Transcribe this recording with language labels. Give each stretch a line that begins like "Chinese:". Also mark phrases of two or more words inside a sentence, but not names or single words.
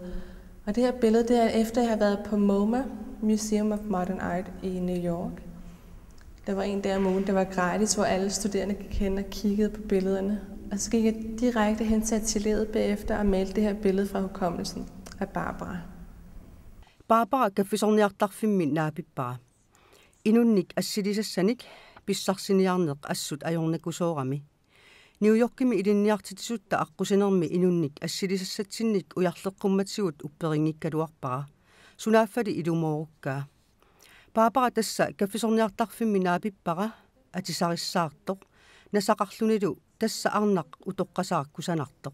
Danish: Og det her billede, det er efter jeg har været på MoMA, Museum of Modern Art i New York. Der var en der om ugen, der var gratis, hvor alle studerende gik hen og kiggede på billederne. Og så gik jeg direkte hen til atelieret bagefter og malte det her billede fra hukommelsen af Barbara.
Kalaallisut: Barbara kaffisorniartarfimmin naapippara. Inunnik assilisassanik pissarsiniarneq assut ajornakusoorami. New Yorkimi ilinniartitisutta aqusinermi inunnik assilisassatinnik ujarleqqummatsigut upperinngikkaluarpara. Sunaaffali ilumorukkaa. Barbara tassa kaffisorniartarfimmin naapippara atisarissaartoq nasaqarlunilu tassa arnaq utoqqasaakkusanartoq.